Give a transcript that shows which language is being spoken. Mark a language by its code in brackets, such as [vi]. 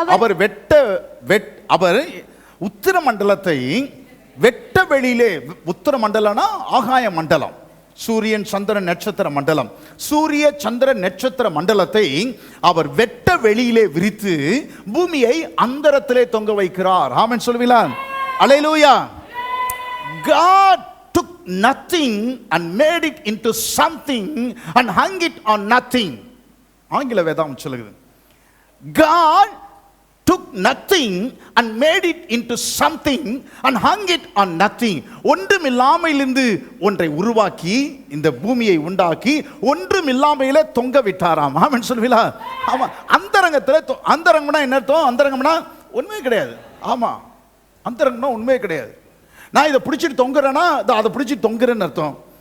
[ta] அவர் அவர் உத்தர மண்டலத்தை வெட்ட வெளியிலே, உத்தர மண்டலம்னா ஆகாய மண்டலம், சூரியன் சந்திர நட்சத்திர மண்டலம், சூரிய சந்திர நட்சத்திர மண்டலத்தை அவர் வெட்ட வெளியிலே விரித்து பூமியை அந்தரத்திலே தொங்க வைக்கிறார். ஆமென் சொல்லுவீங்களா? அல்லேலூயா. [en] God took nothing and made it into something and hung it on nothing. [ta] ஆங்கில வேதாகம் சொல்லுகிறது, [en] God took nothing and made it into something and hung it on nothing. [ta] ஒன்றுமில்லாமையிலிருந்து ஒன்றை உருவாக்கி இந்த பூமியை உண்டாக்கி ஒன்றுமில்லாமையிலே தொங்க விட்டாராம். ஆமென் சொல்லுவீங்களா? ஆமா. அந்தரங்கத்தில், அந்தரங்கம்னா என்ன அர்த்தம்? அந்தரங்கம்னா உண்மையே கிடையாது. ஆமா, அந்தரங்கம்னா உண்மையே கிடையாது. நான் இதை பிடிச்சிட்டு தொங்குறேன்னா அதை பிடிச்சிட்டு தொங்குறேன்னு அர்த்தம்.